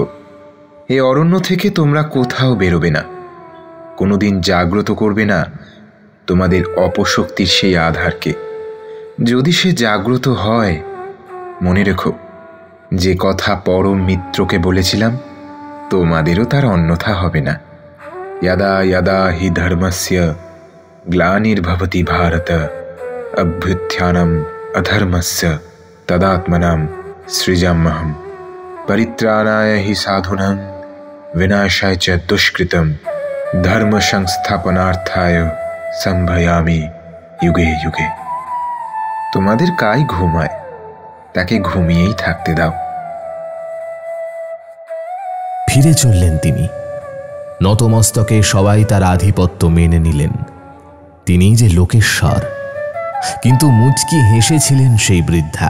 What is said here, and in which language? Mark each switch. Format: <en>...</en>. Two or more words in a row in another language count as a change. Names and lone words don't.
<bn>এ অরণ্য থেকে তোমরা কোথাও বেরোবে না। কোনোদিন জাগ্রত করবে না তোমাদের অপশক্তির সেই আধারকে। যদি সে জাগ্রত হয়, মনে রেখো, যে কথা পরম মিত্রকে বলেছিলাম, তোমাদেরও তার অন্যথা হবে না।</bn> <sa>यदा यदा हि धर्मस्य ग्लानिर्भवति भारत अभ्युत्थानम् अधर्मस्य तदात्मनां सृजाम्यहम् परित्राणाय हि साधूनां विनाशाय च दुष्कृतं धर्म संस्थापनार्थाय संभयामि युगे युगे।</sa> <bn>তোমাদের কাই ঘুমায়, তাকে ঘুমিয়েই থাকতে দাও। ফিরে চললেন তিনি। নতমস্তকে সবাই তার আধিপত্য মেনে নিলেন। তিনিই যে লোকেশ্বর। কিন্তু মুচকি হেসেছিলেন সেই বৃদ্ধা।</bn>